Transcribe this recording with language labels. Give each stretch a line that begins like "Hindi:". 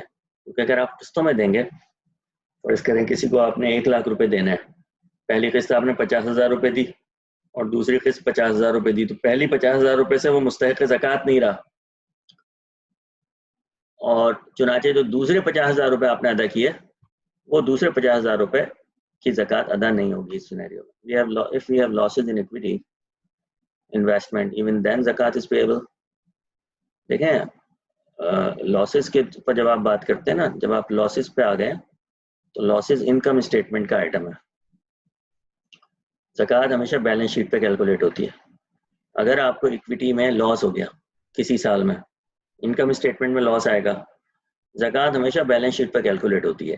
Urdu: کیونکہ اگر آپ قسطوں میں دیں گے، فرض کریں کسی کو آپ نے 1,00,000 روپے دینا ہے، پہلی قسط آپ نے 50,000 روپے دی اور دوسری قسط 50,000 روپے دی، تو پہلی 50,000 روپے سے وہ مستحق زکوٰۃ نہیں رہا، اور چنانچہ جو دوسرے 50,000 روپے آپ نے ادا کیے وہ دوسرے 50,000 روپے کی زکوٰۃ ادا نہیں ہوگی. اس سینیریو میں
English: if we have losses in equity investment even then zakat is payable.
Urdu: دیکھیں لاسز کے پر جب آپ بات کرتے ہیں نا، جب آپ لاسز پہ آ گئے تو لاسز انکم اسٹیٹمنٹ کا آئٹم ہے. زکوٰۃ ہمیشہ بیلنس شیٹ پہ کیلکولیٹ ہوتی ہے. اگر آپ کو اکویٹی میں لاس ہو گیا کسی سال میں، انکم اسٹیٹمنٹ میں لاس آئے گا، زکوٰۃ ہمیشہ بیلنس شیٹ پہ کیلکولیٹ ہوتی ہے.